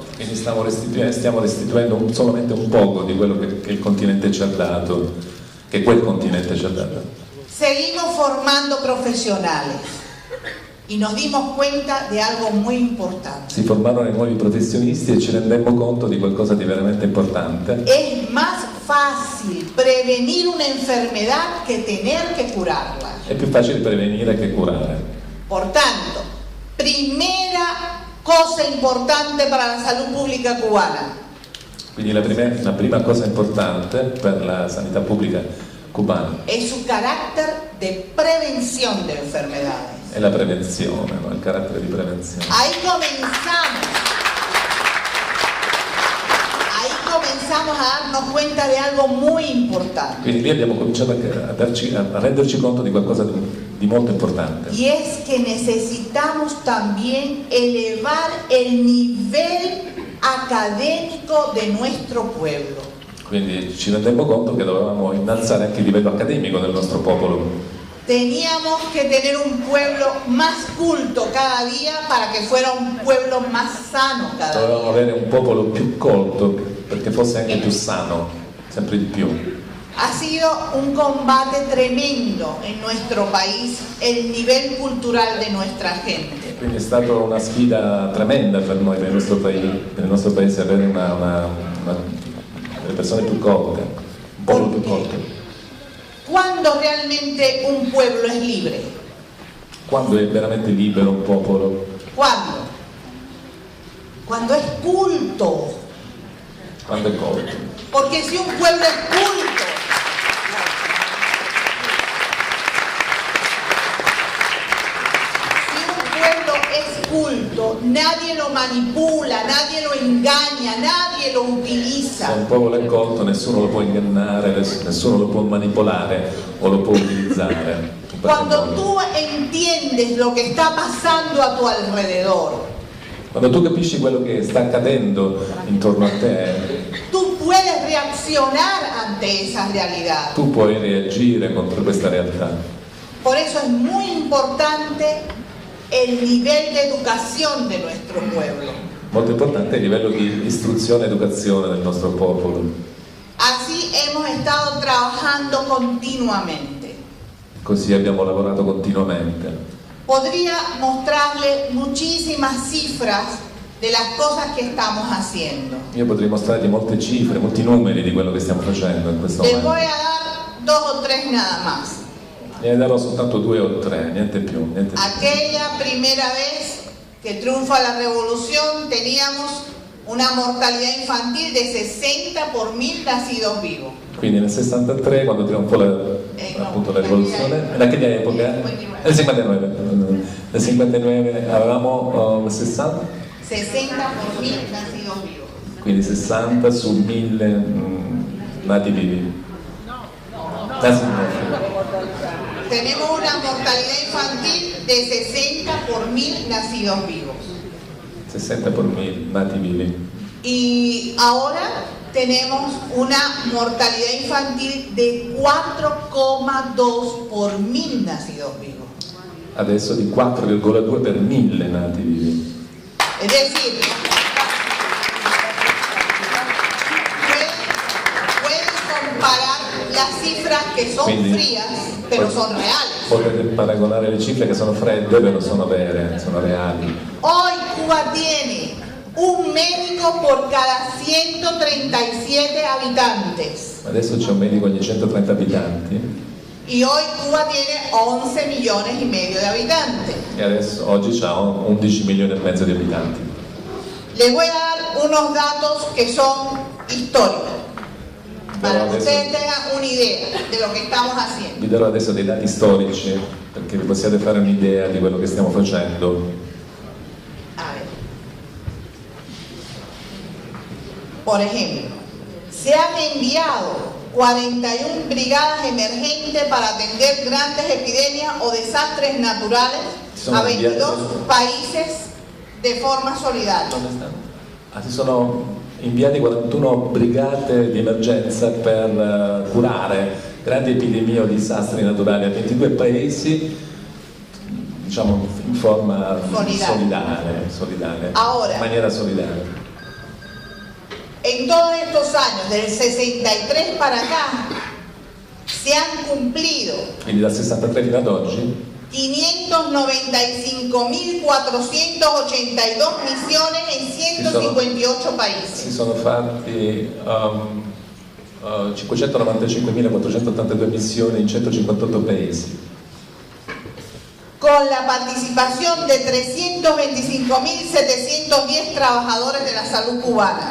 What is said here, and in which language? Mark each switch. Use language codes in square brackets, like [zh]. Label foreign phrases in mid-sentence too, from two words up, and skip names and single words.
[it] Quindi stiamo restituendo solamente un poco di quello che il continente ci ha dato, che quel continente ci ha dato. [es] Seguimos formando profesionales y nos dimos cuenta de algo muy importante. [it] Si formarono i nuovi professionisti e ci rendemmo conto di qualcosa di veramente importante. [es] Es más fácil prevenir una enfermedad que tener que curarla. [it] È più facile prevenire che curare. [es] Por tanto, primera cosa importante para la salud pública cubana: [it] Quindi la prima cosa importante per la sanità pubblica cubana [es] es su carácter de prevención de enfermedades. [it] è la prevenzione, no? Il carattere di prevenzione. [es] Ahí comenzamos a darnos cuenta de algo muy importante. [it] Quindi lì abbiamo cominciato a renderci conto di qualcosa di molto importante. [es] Y es que necesitamos también elevar el nivel académico de nuestro pueblo. [it] Quindi ci rendemmo conto che dovevamo innalzare anche il livello accademico del nostro popolo. [es] Teníamos que tener un pueblo más culto cada día para que fuera un pueblo más sano cada [it] Dovevamo [es] día. [it] avere un popolo più colto perché fosse anche più sano, sempre di più. [es] Ha sido un combate tremendo en nuestro país el nivel cultural de nuestra gente. [it] Quindi è stata una sfida tremenda per noi, per il nostro paese avere delle persone più colte, un popolo più colto. [es] ¿Cuándo realmente un pueblo es libre? [it] Quando è veramente libero un popolo? [es] ¿Cuándo? Cuando es culto. [it] Quando è colto. [es] Porque si un pueblo es culto, nadie lo manipula, nadie lo engaña, nadie lo [it] Se [es] utiliza. [it] un popolo è colto, nessuno lo può ingannare, nessuno lo può manipolare o lo può utilizzare. [es] Cuando tú entiendes lo que está pasando a tu alrededor, [it] Quando tu capisci quello che sta accadendo intorno a te, [es] tú puedes reaccionar ante esa realidad. [it] tu puoi reagire contro questa realtà. [es] Por eso es muy importante el nivel de educación de nuestro pueblo. [it] Molto importante il livello di istruzione e educazione del nostro popolo. [es] Así hemos estado trabajando continuamente. [it] Così abbiamo lavorato continuamente. [es] Podría mostrarle muchísimas cifras de las cosas que estamos haciendo. [it] Io potrei mostrarti molte cifre, molti numeri di quello che stiamo facendo in questo [es] Les [it] momento. [es] voy a dar 2 o 3 nada más. [it] Ne darò soltanto 2 o 3, niente più. Niente più. [es] Aquella primera vez que triunfa la revolución teníamos una mortalidad infantil de 60 por 1000 nacidos vivos. [it] Quindi nel 63, quando trionfò appunto la rivoluzione, in [es] aquella epoca, [it] nel 59, nel 59 avevamo 60? [es] 60 por 1000 nacidos vivos. [it] Quindi 60 su 1000 nati vivi. Nati [es] Tenemos una mortalidad infantil de 60 por 1000 nacidos vivos. [it] 60 por 1000 nati vivi. [es] Y ahora tenemos una mortalidad infantil de 4,2 por 1000 nacidos vivos. [it] Adesso di 4,2 per 1000 nati vivi. [es] Es decir, pueden comparar las cifras que son frías, pero son reales. [it] Potete paragonare le cifre che sono fredde, però sono vere, sono reali. [es] Hoy Cuba tiene un médico por cada 137 habitantes. [it] Adesso c'è un medico ogni 130 abitanti [es] Y hoy Cuba tiene 11 millones y medio de habitantes. [it] e adesso oggi c'ha 11 milioni e mezzo di abitanti. [es] Les voy a dar unos datos que son históricos, para que ustedes tengan una idea de lo que estamos haciendo. [it] Vi darò adesso dei dati storici perché vi possiate fare un'idea di quello che stiamo facendo. [es] A ver. Por ejemplo, se han enviado 41 brigadas emergentes para atender grandes epidemias o desastres naturales a 22 países de forma solidaria. [it] Si sono inviati 41 brigate di emergenza per curare grandi epidemie o disastri naturali a 22 paesi, diciamo in forma solidale, [es] Ahora, [it] in maniera solidale. [es] En todos estos años, del 63 para acá, se han cumplido [it] Quindi dal 63 fino ad oggi [es] 595.482 misiones en 158 países. [it] si sono fatti 595.482 missioni in 158 paesi, [es] con la participación de 325.710 trabajadores de la salud cubana.